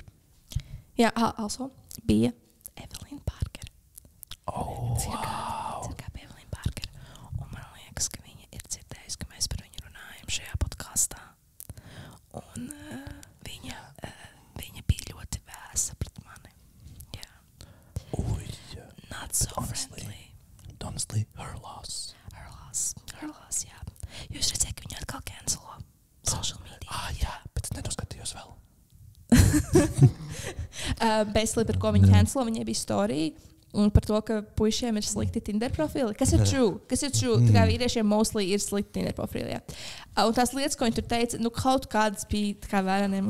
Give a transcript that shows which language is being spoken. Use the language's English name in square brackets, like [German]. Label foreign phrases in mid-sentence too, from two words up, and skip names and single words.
[Latvian] Jā, also bija Evelīna Parkera. Cirkā bija Evelīna Parkera. Un man liekas, ka viņa ir dzirdējusi, ka mēs par viņu runājam šajā podkastā. Un viņa bija ļoti vēsa pret mani. Jā. [English] Not so friendly. Honestly, her loss. Her loss, [Latvian] jā. Jūs redzējāt, ka viņu atkal cancelo [English] social media. [Latvian] Jā, bet es nedoskatījos vēl. Basically, par ko viņa cancelo, viņai bija storija. Un par to, ka puišiem ir slikti Tinder profili. Kas ir true? Tā kā vīriešiem mostly ir slikti Tinder profili. Jā. Un tās lietas, ko viņi tur teica, kaut kādas bija tā kā vēraniem.